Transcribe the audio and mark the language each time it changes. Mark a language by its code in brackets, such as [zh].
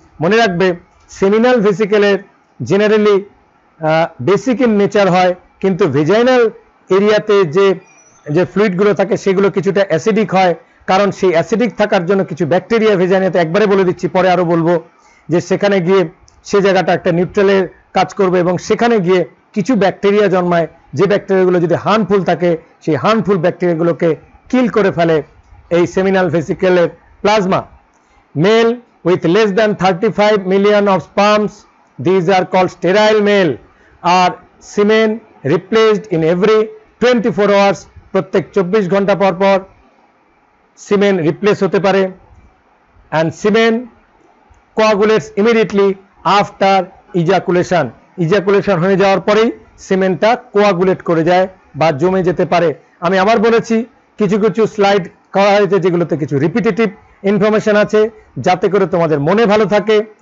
[bn] মনে রাখবে seminal ভেসিকেলের generally basic in nature হয়, কিন্তু ভেজাইনাল এরিয়াতে যে ফ্লুইডগুলো থাকে সেগুলো কিছুটা অ্যাসিডিক হয়, কারণ সেই অ্যাসিডিক থাকার জন্য কিছু ব্যাকটেরিয়া ভেজাইনাতে, একবারে বলে দিচ্ছি, পরে আরো বলবো, যে সেখানে গিয়ে সে জায়গাটা একটা নিউট্রালের কাজ করবে এবং সেখানে গিয়ে কিছু ব্যাকটেরিয়া জন্মায়, যে ব্যাকটেরিয়াগুলো যদি হার্মফুল থাকে সেই হার্মফুল ব্যাকটেরিয়াগুলোকে কিল করে ফেলে এই seminal ভেসিকেলের plasma. [en] male with less than 35 million of sperms, these are called sterile male, are semen replaced in every 24 hours, [bn] প্রত্যেক 24 ঘন্টা পর পর সিমেন রিপ্লেস হতে পারে। [en] and semen coagulates immediately after ejaculation, [bn] ejaculation হয়ে যাওয়ার পরেই সিমেনটা কোয়াগুলেট করে যায় বা জমে যেতে পারে। আমি আবার বলেছি কিছু কিছু স্লাইড করা হয়েছে যেগুলোতে কিছু রিপিটেটিভ ইনফরমেশন আছে যাতে করে তোমাদের মনে ভালো থাকে।